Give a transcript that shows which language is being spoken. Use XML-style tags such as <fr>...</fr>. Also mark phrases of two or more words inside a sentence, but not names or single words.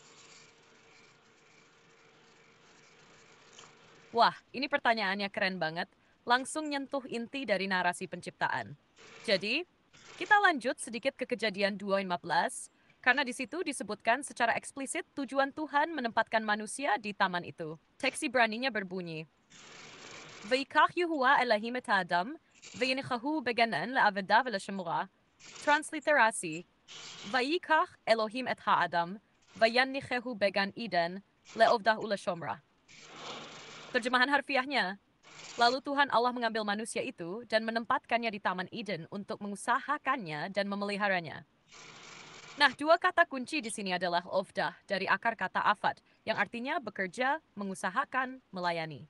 <id>Wah, ini pertanyaannya keren banget. Langsung nyentuh inti dari narasi penciptaan. Jadi, kita lanjut sedikit ke Kejadian 2:15, karena di situ disebutkan secara eksplisit tujuan Tuhan menempatkan manusia di taman itu. Teks Ibraninya berbunyi,</id> <he>ויקח יהוה אלהים את אדם וינחהו בגן עדן לעבדה ולשמרה. Transliterasi, ויקח אלהים את האדם וינחהו בגן עדן לעבדה ולשמרה.</he> <id>Terjemahan harfiahnya, Lalu Tuhan Allah mengambil manusia itu dan menempatkannya di Taman Eden untuk mengusahakannya dan memeliharanya. Nah, dua kata kunci di sini adalah ovdah dari akar kata afad, yang artinya bekerja, mengusahakan, melayani.</id>